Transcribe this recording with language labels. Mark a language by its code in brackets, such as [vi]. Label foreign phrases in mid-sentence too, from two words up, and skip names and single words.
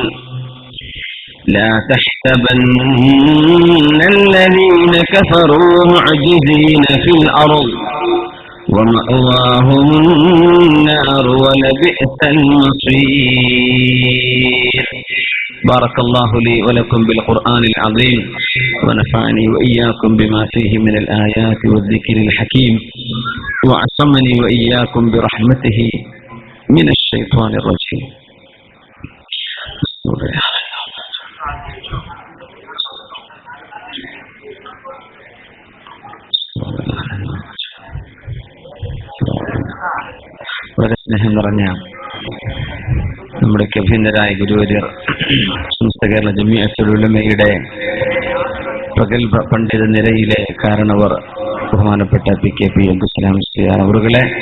[ar] لا تحسبن الذين كفروا معجزين في الأرض ومأواهم النار ولبئس المصير. بارك الله لي ولكم بالقرآن العظيم ونفعني وإياكم بما فيه من الآيات والذكر الحكيم وعصمني وإياكم برحمته من الشيطان الرجيم. [ml] വളരെ സ്നേഹം നിറഞ്ഞ നമ്മുടെ അഭിനന്ദരായ ഗുരുവര്യർ സമസ്ത കേരള ജമിഅത്തുൽ ഉലമയുടെ പ്രഗത്ഭ പണ്ഡിത നിരയിലെ കാരണവർ ബഹുമാനപ്പെട്ട PKP അബ്ദുസ്സലാം മുസ്ലിയാർ അവറുകളെ,